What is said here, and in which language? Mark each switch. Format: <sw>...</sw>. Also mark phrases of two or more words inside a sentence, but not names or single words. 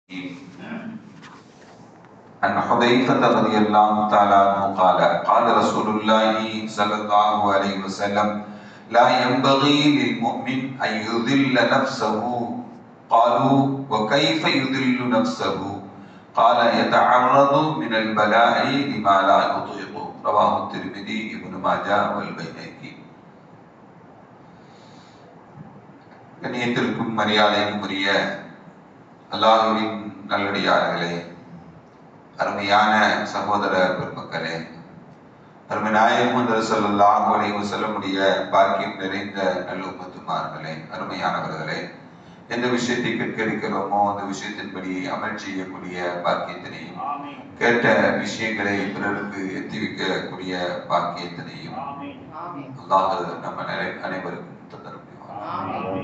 <ar>عن حذيفة رضي الله تعالى عنه قال قال رسول الله صلى الله عليه وسلم لا ينبغي للمؤمن أن يذل نفسه قالوا وكيف يذل نفسه قال يتعرض من البلاء لما لا يطيق رواه الترمذي ابن ماجه والبيهقي.</ar> <ta>கண்ணியத்திற்கும் மரியாதைக்கும் உரிய அல்லாஹ்வின் நல்லடியார்களே, அருமையான சகோதர பெருமக்களே, அருமை நாயகம்</ta> <ar>صلى الله عليه</ar> <ta>வஸல்லமுடைய பாக்கியம் நிறைந்த நல்லும்மத்துமார்களே, அருமையானவர்களே, எந்த விஷயத்தை கேட்க இருக்கிறோமோ அந்த விஷயத்தின்படி அமல் செய்யக்கூடிய பாக்கியத்தினையும், கேட்ட விஷயங்களை பிறருக்கு எத்தி வைக்கக்கூடிய பாக்கியத்தினையும் அல்லாஹ் நம்ம அனைவருக்கும் தந்தருள்வார்.</ta>